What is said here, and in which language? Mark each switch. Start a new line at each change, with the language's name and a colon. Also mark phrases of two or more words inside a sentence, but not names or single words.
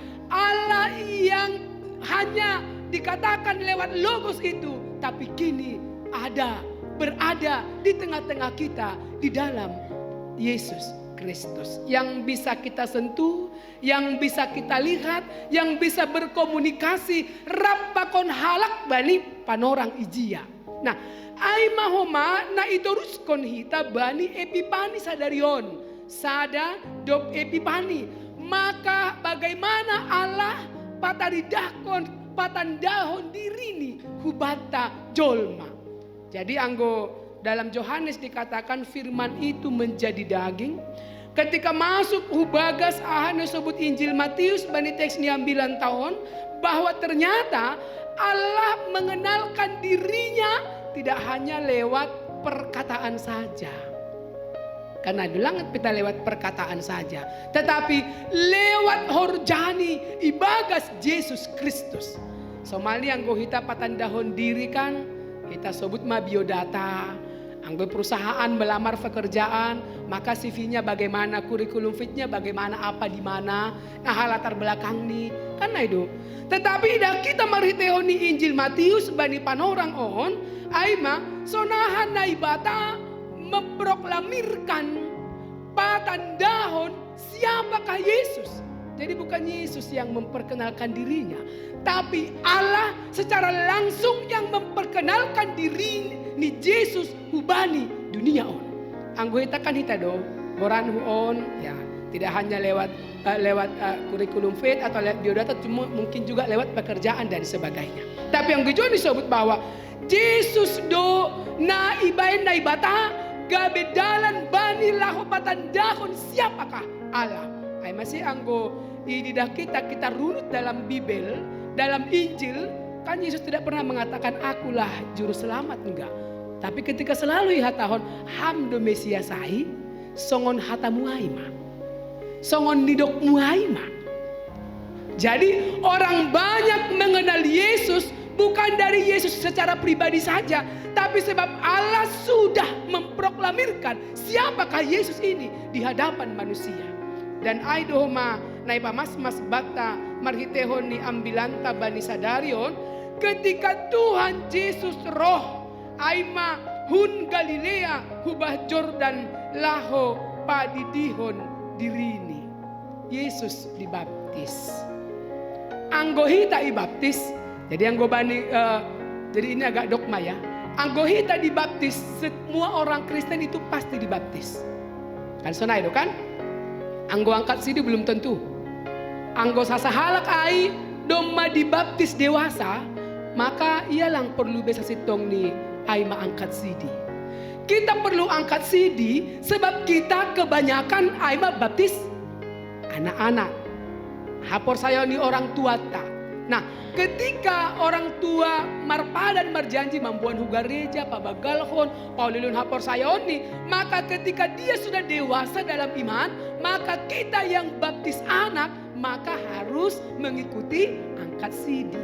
Indonesian: Allah yang hanya dikatakan lewat logos itu, tapi kini berada di tengah-tengah kita di dalam Yesus Kristus yang bisa kita sentuh, yang bisa kita lihat, yang bisa berkomunikasi
Batak Simalungun: rapakon halak bani panorang ijia. Nah, ai mahoma na itoruskon hita bani epipani sadarion. Sada dop epipani. Maka bagaimana Allah patandahon dirini hubata jolma.
Indonesian: Jadi anggo dalam Yohanes dikatakan firman itu menjadi daging. Ketika masuk
Batak Simalungun: hubagas ahan
Indonesian: sebut Injil Matius
Batak Simalungun: bani teks ni ambilan
Indonesian: tahun bahwa ternyata Allah mengenalkan dirinya tidak hanya lewat perkataan saja. Karena dulang kita lewat perkataan saja, tetapi
Batak Simalungun: lewat horjani ibagas
Indonesian: Yesus Kristus. Somali yang gohita patandahon diri kan kita sebut ma biodata. Anggo perusahaan melamar pekerjaan, maka CV-nya bagaimana, kurikulum fit-nya bagaimana, apa di mana, nah latar belakang nih, kan itu. Tetapi dah kita
Batak Simalungun: mariteoni
Indonesian: Injil Matius
Batak Simalungun: bani panorang on, aima sonahan naibata memproklamirkan patandahon siapakah Yesus.
Indonesian: Jadi bukan Yesus yang memperkenalkan dirinya, tapi Allah secara langsung yang memperkenalkan
Batak Simalungun: diri ni Yesus hubani dunia on. Anggo hita kan hita do boran on
Indonesian: ya, tidak hanya lewat kurikulum faith atau lewat biodata, cuma mungkin juga lewat pekerjaan dan sebagainya. Tapi yang Gijon disebut bahwa Yesus
Batak Simalungun: do na ibain na ibata gabedalan bani lahopatan dahon siapakah Allah. Ay masih anggo ididah
Indonesian: kita runut dalam Bibel, dalam Injil, kan Yesus tidak pernah mengatakan akulah juru selamat, enggak. Tapi ketika selalu
Batak Simalungun: ihatahon hamdo Mesiasai songon hata muaima, songon nidok muaima.
Indonesian: Jadi orang banyak mengenal Yesus bukan dari Yesus secara pribadi saja, tapi sebab Allah sudah memproklamirkan siapakah Yesus ini di hadapan manusia.
Batak Simalungun: Dan aidohma naipa mas bata marhitehon ni ambilanta bani sadarion, ketika Tuhan Yesus roh aima hun Galilea hubah Jordan laho padidihon dirini.
Indonesian: Yesus dibaptis.
Batak Simalungun: Anggo hita ibaptis.
Indonesian: Jadi anggo bani jadi ini agak dogma ya.
Batak Simalungun: Anggo hita
Indonesian: dibaptis, semua orang Kristen itu pasti dibaptis. Kan
Batak Simalungun: sonai do
Indonesian: kan?
Batak Simalungun: Anggo angkat sidi
Indonesian: belum tentu.
Batak Simalungun: Anggo sasahalak ai domma
Indonesian: dibaptis dewasa,
Batak Simalungun: maka ialang
Indonesian: perlu
Batak Simalungun: besa sitong ni ai ma
Indonesian: angkat sidi. Kita perlu angkat sidi sebab kita kebanyakan
Batak Simalungun: ai ma
Indonesian: baptis anak-anak.
Batak Simalungun: Hapor saya ni
Indonesian: orang tua tak. Nah, ketika orang tua
Batak Simalungun: marpadan marjanji mambuan hugareja, pabagalhon, paulilun hapor sayoni,
Indonesian: maka ketika dia sudah dewasa dalam iman, maka kita yang baptis anak, maka harus mengikuti angkat sidi.